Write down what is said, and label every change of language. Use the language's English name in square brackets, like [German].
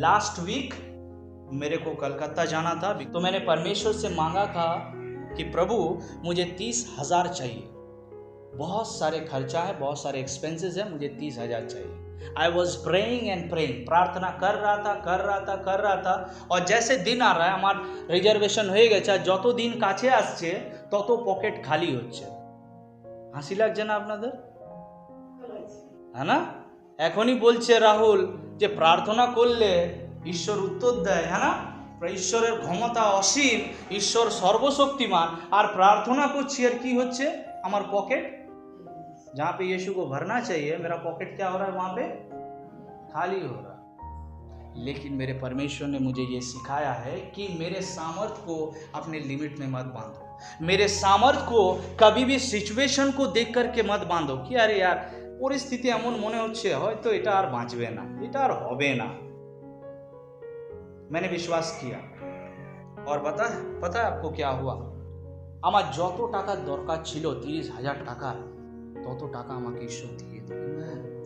[Hindi] Last week मेरे को कलकत्ता जाना था, तो मैंने परमेश्वर से मांगा था कि प्रभु मुझे 30,000 चाहिए, बहुत सारे खर्चा है, बहुत सारे एक्सपेंसेस है, मुझे 30,000 चाहिए। [English] I was praying and praying, [Hindi] प्रार्थना कर रहा था और जैसे दिन आ रहा है, [Bangla] আমার রিজার্ভেশন হয়ে গেছে, আর যত দিন কাছে আসছে তত পকেট খালি হচ্ছে। হাসি লাগছে না আপনাদের? হ্যাঁ না? এখনই বলছে রাহুল যে প্রার্থনা করলে ঈশ্বর উত্তর দেয়, হ্যাঁ না? ঈশ্বরের ক্ষমতা অসীম, ঈশ্বর সর্বশক্তিমান, আর প্রার্থনা করছি আর কি হচ্ছে, আমার পকেট [Hindi] जहाँ पे यीशु को भरना चाहिए मेरा पॉकेट क्या हो रहा है, वहाँ पे खाली हो रहा है। लेकिन मेरे परमेश्वर ने मुझे ये सिखाया है कि मेरे सामर्थ्य को अपने लिमिट में मत बांधो, मेरे सामर्थ्य को कभी भी सिचुएशन को देख करके मत बांधो कि अरे यार परिस्थिति [Bangla] एमन मने होच्छे हयतो एटा आर बाँचबे ना, एटा आर होबे ना। [Hindi] मैंने विश्वास किया और पता है आपको क्या हुआ? [Bangla] আমার যত টাকা দরকার ছিল 30,000 টাকা, তত টাকা আমাকে ঈশ্বর দিয়ে দিলেন।